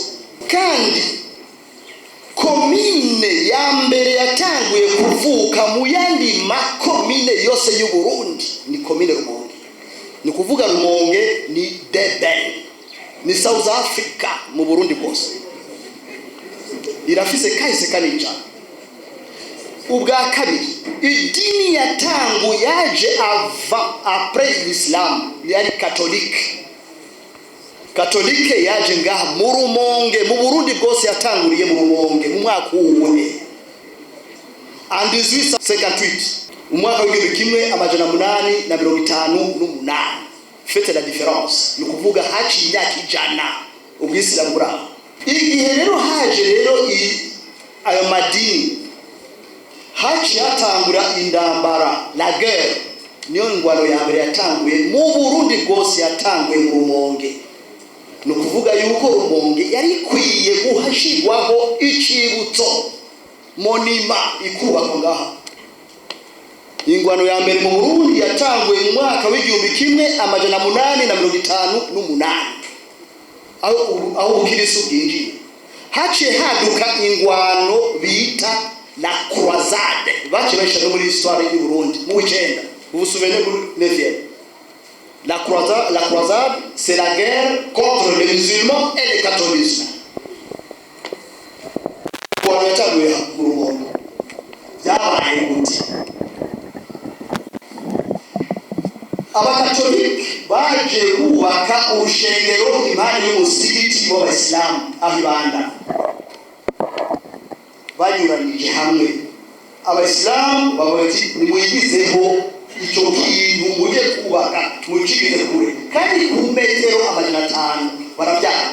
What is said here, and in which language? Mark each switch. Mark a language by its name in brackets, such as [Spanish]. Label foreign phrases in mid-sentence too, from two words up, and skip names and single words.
[Rundi] Kandi komine ya mbere yatanguye kuvuka mu yandi makomine yose y'u Burundi ni komine Rumonge. Ni kuvuga Rumonge ni Durban, ni South Africa mu Burundi bwose. Irafise kahise kanija. Ubwa kabiri idini yatangu yaje [French] après l'Islam [Rundi] yari Katolike yaje ngaha mu Rumonge mu Burundi bwose yatanguriye mu Rumonge mu mwaka uwuhe en 1858 umwaka w'igihumbi kimwe amajana munani na mirongo itanu n'umunani. [French] Faites la différence, [Rundi] ni kuvuga haci imyaka ijana ubwisilamu buraho. Igihe rero haje rero ayo madini haci hatangura indambara [French] la guerre, [Rundi] niyo ngwano ya mbere yatanguye mu Burundi bwose yatanguye mu Rumonge. Ni kuvuga yuko Rumonge yari kwiye guhashirwaho icibutso monima ikubakwa ngaha. Ingwano ya mbere mu Burundi yatanguye mu mwaka w'igihumbi kimwe amajana munani na mirongo itanu n'umunani aho ubukirisu bwinjiye. Haciye haduka ingwano bita [French] la croisade, [Rundi] bace bayisha muri histoire y'u Burundi mu wicenda. [French] Vous vous souvenez de l'Evienne? La croisade, c'est la guerre contre les musulmans et les catholiques. Pour le temps de Burundi, [Rundi] yabaye gute? Abakatolike baje kubaka urushengero impande y'umusigiti w'Abayisilamu ahibanda. Banyuranije hamwe Abayisilamu babati nimwigizeho icyo kintu muje kubaka mucigize kure kandi ku metero amajana 5 barabyana.